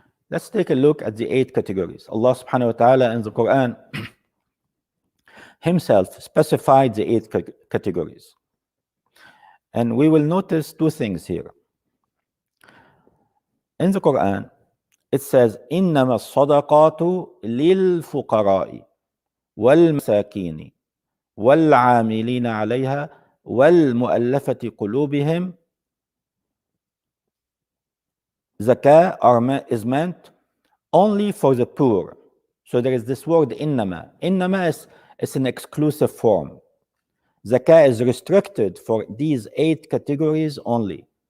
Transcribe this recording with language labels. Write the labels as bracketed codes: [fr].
[en] Let's take a look at the 8 categories. Allah subhanahu wa ta'ala in the Quran himself specified the 8 categories. And we will notice 2 things here. In the Quran, it says, [ar] إِنَّمَا الصَّدَقَاتُ لِلْفُقَرَاءِ وَالْمَسَاكِينِ وَالْعَامِلِينَ عَلَيْهَا وَالْمُؤَلَّفَةِ قُلُوبِهِمْ. [en] Zakah is meant only for the poor. So there is this word innama. Innama is an exclusive form. Zakah is restricted for these 8 categories only.